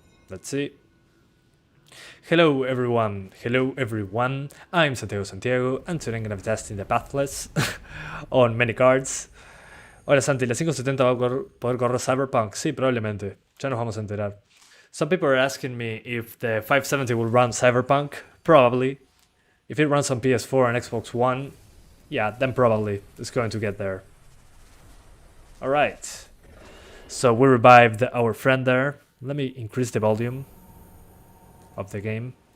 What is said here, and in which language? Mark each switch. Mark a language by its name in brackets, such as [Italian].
[English] Let's see. Hello everyone, I'm Santiago, and today I'm gonna be testing the Pathless on many cards. [Spanish] Hola Santi, la 570 va a poder correr Cyberpunk? Sí, probablemente, ya nos vamos a enterar. [English] Some people are asking me if the 570 will run Cyberpunk. Probably. If it runs on PS4 and Xbox One, yeah, then probably it's going to get there. Alright, so we revived our friend there. Let me increase the volume of the game.